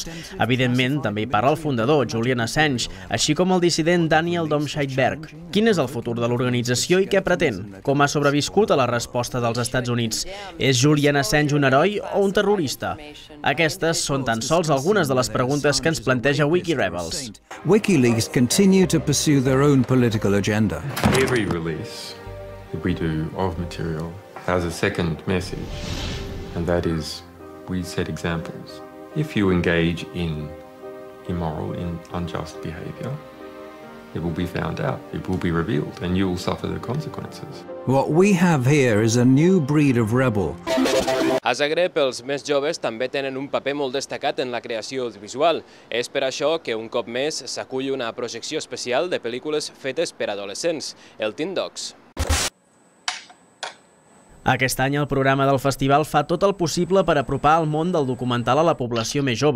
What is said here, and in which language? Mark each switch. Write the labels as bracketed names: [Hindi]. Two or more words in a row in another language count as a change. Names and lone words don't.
[Catalan] Evidentment, també hi parla el fundador, Julian Assange, així com el dissident Daniel Domscheit-Berg. Quin és el futur de l'organització i què pretén? Com ha sobreviscut a la resposta dels Estats Units? És Julian Assange un heroi o un terrorista? Aquestes són tan sols algunes de les preguntes que ens planteja WikiRebels. [English] WikiLeaks continue to pursue their own political agenda. Every release that we do of material has a second message, and that is we set examples. If you engage in immoral, in unjust behavior, it will be found out, it will be revealed, and you will suffer the consequences. What we have here is a new breed of rebel. [Catalan] A Zagreb, els més joves també tenen un paper molt destacat en la creació audiovisual. És per això que un cop més s'acull una projecció especial de pel·lícules fetes per adolescents, el Teen Docs. Aquest any el programa del festival fa tot el possible per apropar el món del documental a la població més jove.